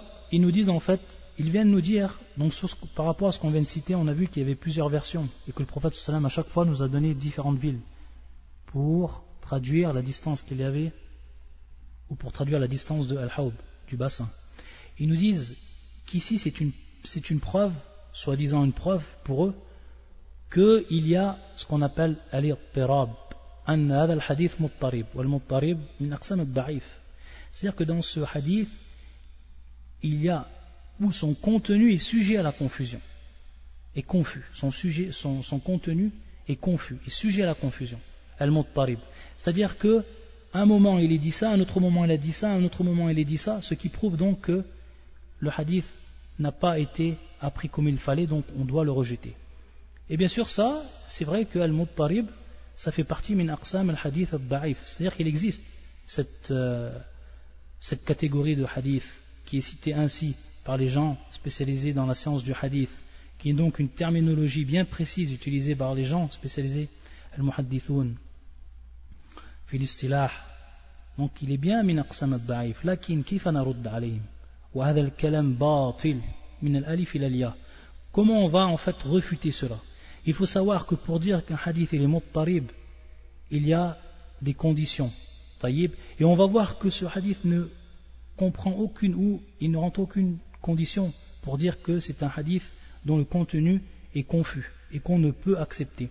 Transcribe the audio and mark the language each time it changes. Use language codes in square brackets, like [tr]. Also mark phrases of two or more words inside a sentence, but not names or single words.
[fr] Ils nous disent en fait, ils viennent nous dire, donc par rapport à ce qu'on vient de citer, on a vu qu'il y avait plusieurs versions et que le prophète sallam à chaque fois nous a donné différentes villes pour traduire la distance qu'il y avait, ou pour traduire la distance de Al-Hawd, du bassin. Ils nous disent qu'ici c'est une preuve, soi-disant une preuve pour eux, qu'il y a ce qu'on appelle [ar] الاضطراب، أن هذا الحديث مضطرب، والمضطرب من أقسام الضعيف. [fr] C'est-à-dire que dans ce hadith, il y a où son contenu est sujet à la confusion, est confus. Son contenu est confus, est sujet à la confusion. Al-Muttarib. C'est-à-dire que un moment il est dit ça, un autre moment il a dit ça, un autre moment il est dit ça, ce qui prouve donc que le hadith n'a pas été appris comme il fallait, donc on doit le rejeter. Et bien sûr ça, c'est vrai que Al-Muttarib, ça fait partie [ar] من أقسام الحديث الضعيف. [fr] C'est-à-dire qu'il existe cette catégorie de hadith qui est citée ainsi par les gens spécialisés dans la science du hadith, qui est donc une terminologie bien précise utilisée par les gens spécialisés [ar] المحدثون في الاصطلاح. [fr] Donc il est bien [ar] من أقسام الضعيف، لكن كيف نرد عليهم وهذا الكلام باطل من الألف إلى الياء. [fr] Comment on va en fait refuter cela? Il faut savoir que pour dire qu'un hadith est muttarib, il y a des conditions. Taïb. Et on va voir que ce hadith ne comprend aucune, ou il ne rentre aucune condition pour dire que c'est un hadith dont le contenu est confus et qu'on ne peut accepter.